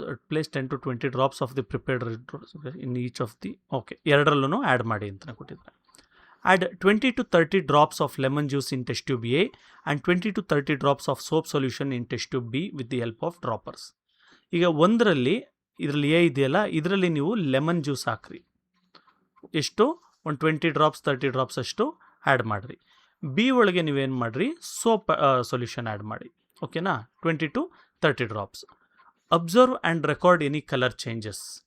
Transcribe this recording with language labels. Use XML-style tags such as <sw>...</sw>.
<en>Place 10 to 20 drops of the prepared red rose in each of the.</en> <kn>Okay, ಎರಡರಲ್ಲೂ add ಮಾಡಿ ಅಂತಲೇ ಕೊಟ್ಟಿದ್ದಾರೆ.</kn> <en>Add 20 to 30 drops of lemon juice in test tube A and 20 to 30 drops of soap solution in test tube B with the help of droppers.</en> <kn>ಈಗ ಇದರಲ್ಲಿ A ಇದೆಯಲ್ಲ, ಇದರಲ್ಲಿ ನೀವು lemon juice ಹಾಕ್ರಿ. ಎಷ್ಟು? ಒಂದು 20 ಡ್ರಾಪ್ಸ್ 30 ಡ್ರಾಪ್ಸ್ ಅಷ್ಟು ಆ್ಯಡ್ ಮಾಡಿರಿ. ಬಿ ಒಳಗೆ ನೀವೇನು ಮಾಡಿರಿ, ಸೋಪ್ ಸೊಲ್ಯೂಷನ್ ಆ್ಯಡ್ ಮಾಡಿ. ಓಕೆನಾ?</kn> <en>20 to 30 drops. Observe and record any colour changes.</en>